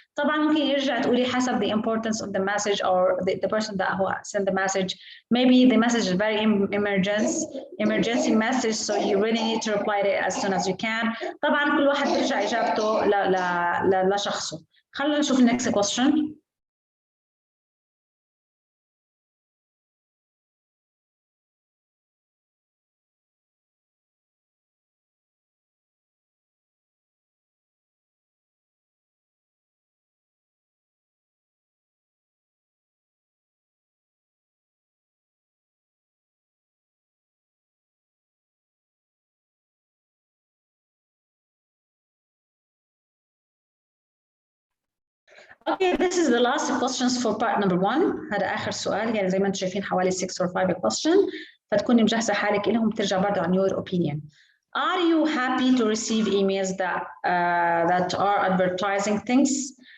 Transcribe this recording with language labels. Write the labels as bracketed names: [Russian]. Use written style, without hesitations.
[Arabic] طبعا ممكن يرجع تقولي حسب [English] the importance of the message or the person that who sent the message. Maybe the message is very emergency message, so you really need to reply to it as soon as you can. [Arabic] طبعا كل واحد بيرجع إجابته لشخصه. خلينا نشوف [English] next question. Okay, this is the last questions for part number 1. [Arabic] هذا آخر سؤال، يعني زي ما انتم شايفين حوالي [English] 6 or 5 question، [Arabic] فتكوني مجهزة حالك لهم، بترجع برضه عن [English] your opinion. Are you happy to receive emails that are advertising things?